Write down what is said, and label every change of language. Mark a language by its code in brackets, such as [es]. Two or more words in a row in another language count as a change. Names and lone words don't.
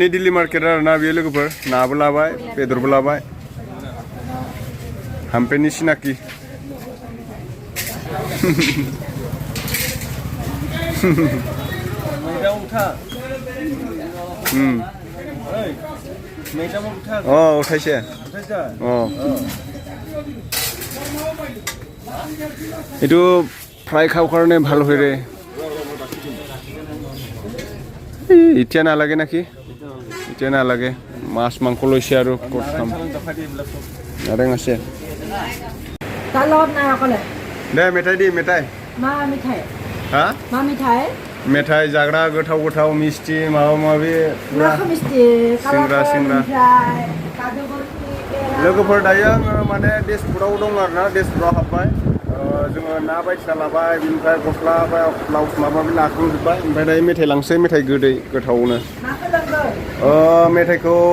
[brx] दिल्ली मार्केट आरोना बेयो लोगोफोर नाबो लाबाय बेदरबो लाबाय हामपेनि सिनाकि उठाइছে [as] এইটো ফ্ৰাই খাব কাৰণে ভাল হয় ৰে এতিয়া নালাগে নাকি এতিয়া নালাগে মাছ মাংস লৈছে আৰু ক'ত খাম নাৰেং আছে দে মেঠাই দি মেঠাই हा [brx] मा मिठाई मेथाइ जाग्रा गोथाव मिस्टि माबा माबि सिंग्रा लोगोफोर दायो आङो माने डेसपुराव दं आरोना डेसपुराव हाबबाय जोङो ना बायदिसिना लाबाय बिनिफ्राय गस्ला ब्लाउस माबा माबि लाखांजोब्बाय ओमफ्राय दायो मेथाइ लांसै मेथाइ गोदै गोथावनो मेथाइखौ